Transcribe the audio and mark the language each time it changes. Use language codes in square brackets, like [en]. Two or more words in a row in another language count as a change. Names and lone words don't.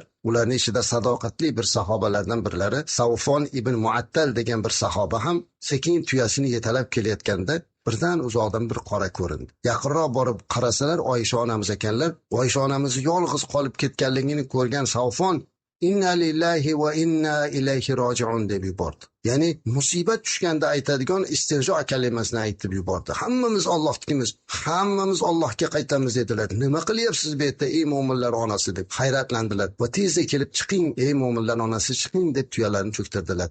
[uz] Ularning ichida sadoqatli bir sahobalardan birlari Savfon ibn Muattal degan bir sahoba ham sekin tuyasini yetalab kelayotganda birdan uzoqdan bir qora ko'rindi. Yaqinroq borib qarasalar Oysha onamiz ekanlar. Oysha onamiz yolg'iz qolib ketganligini ko'rgan Savfon [ar] "إنا لله وإنا إليه راجعون" [uz] deb yubordi. Ya'ni musibat tushganda aytadigan istirjo kalimasini aytib yubordi. Hammamiz Allohnikimiz, hammamiz Allohga qaytamiz dedilar. Nima qilyapsiz bu yerda ey mo'minlar onasi deb hayratlandilar. Va tezda kelib chiqing ey mo'minlar onasi chiqing deb tuyalarni cho'ktirdilar.